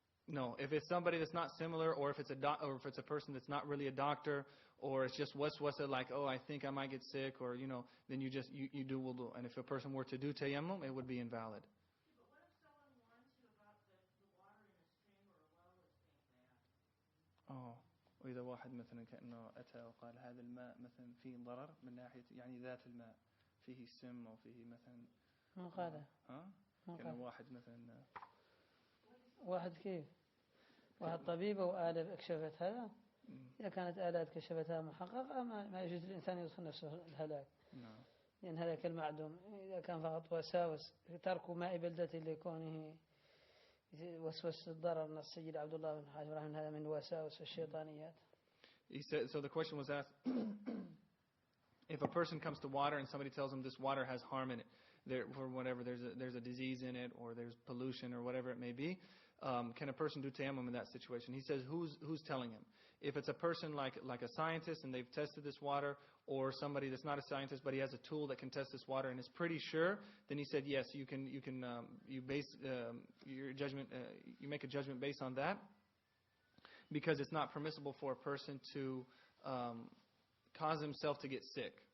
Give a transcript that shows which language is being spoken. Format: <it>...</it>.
<en>No, if it's somebody that's not similar, or if it's a person that's not really a doctor, or it's just what's like, oh, I think I might get sick, or then you do wudu. And if a person were to do tayammum, it would be invalid. But what if someone warns you about the water in a stream or a well is being bad?</en> <ar>Oh, وإذا واحد مثلا كأنه أتى وقال هذا الماء مثلا فيه ضرر من ناحية يعني ذات الماء فيه السم أو فيه مثلا. ما قاله. كان واحد مثلا. واحد كيف؟ واحد طبيب أو آلة كشفت هذا. إذا كانت آلات كشفتها محققة ما يجوز للإنسان يدخل نفسه الهلاك. لأن هذا كالمعدوم. إذا كان فقط وساوس ترك ماء بلدته لكونه وسوس الضرر من السيد عبد الله بن حاج رحمه هذا من وساوس الشيطانيات.</ar> <en>He said, so the question was asked, if a person comes to water and somebody tells him this water has harm in it, or whatever, there's a disease in it, or there's pollution, or whatever it may be, can a person do tayammum in that situation? He says, who's telling him? If it's a person like a scientist and they've tested this water, or somebody that's not a scientist but he has a tool that can test this water and is pretty sure, then he said yes, you base your judgment, you make a judgment based on that, because it's not permissible for a person to cause himself to get sick.</en>